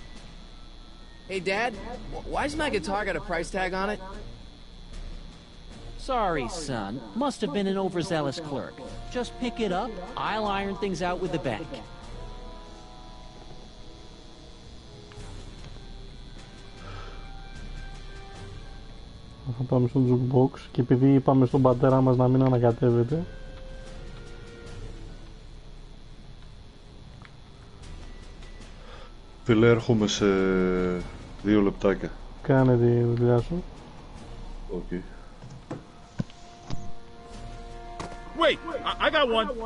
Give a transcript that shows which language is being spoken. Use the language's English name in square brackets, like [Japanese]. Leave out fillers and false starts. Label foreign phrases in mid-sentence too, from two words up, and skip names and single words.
[English] Hey, Dad, why's my guitar got a price tag on it? Sorry, son. Must have been an overzealous clerk. Just pick it up. I'll iron things out with the bank. [Greek] Θα πάμε στο jukebox και επειδή είπαμε στον πατέρα μας να μην ανακατεύεται, φίλε, έρχομαι σε 2 λεπτάκια. Κάνε τη δουλειά σου. [English] Okay. Wait, I got one.